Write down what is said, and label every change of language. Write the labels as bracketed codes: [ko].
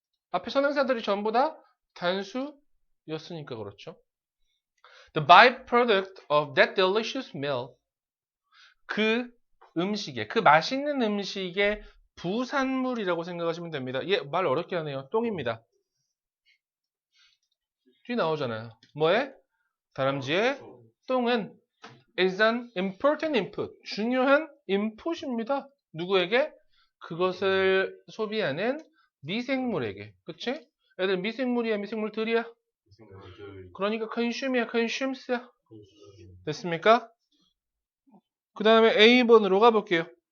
[ko] 앞에 선행사들이 전부 다 단수였으니까 그렇죠. [en] The byproduct of that delicious meal. [ko] 그 맛있는 음식의 부산물이라고 생각하시면 됩니다. 말 어렵게 하네요. 똥입니다. 뒤 나오잖아요. 뭐에? 다람쥐의 똥은 [en] is an important input. [ko] 중요한 인풋입니다. 누구에게? 그것을 소비하는 미생물에게. 그치? 애들 미생물이야, 미생물들이야? 그러니까 consume이야, consumes야. 됐습니까? 그 다음에 A번으로 가볼게요.